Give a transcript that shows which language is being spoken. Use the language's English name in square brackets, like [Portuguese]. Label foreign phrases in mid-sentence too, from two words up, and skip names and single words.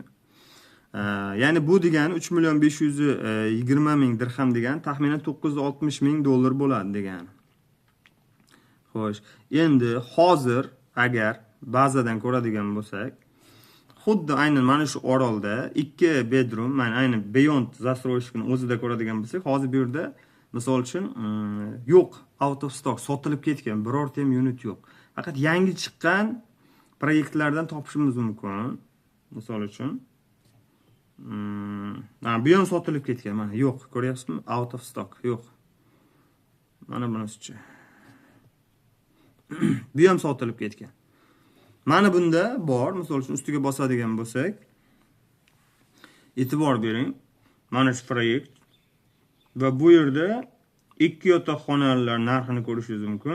[Uzbek] Ya'ni bu degani 3.520.000 dirham degani taxminan 960.000 dollar bo'ladi degani. Xo'sh, endi hozir agar bazadan ko'radigan bo'lsak, xuddi aynan mana shu orolda 2 bedroom, mana aynan Beyond Застройщикning o'zida ko'radigan bo'lsak, hozir bu yerda misol uchun yo'q, [English] out of stock, [Uzbek] sotilib ketgan birorta ham unit yo'q. Faqat yangi chiqqan proyektlardan topishimiz mumkin. Misol uchun bu ham sotilib ketgan, mana yo'q, ko'ryapsizmi? [English] Out of stock, [Uzbek] yo'q. Mana bunisi-chi. Bu ham sotilib ketgan. Mana bunda bor, misol uchun ustiga bosadigan bo'lsak, e'tibor bering. Mana shu proyekt va bu yerda 2 yotoqxonalar narxini ko'rishingiz mumkin.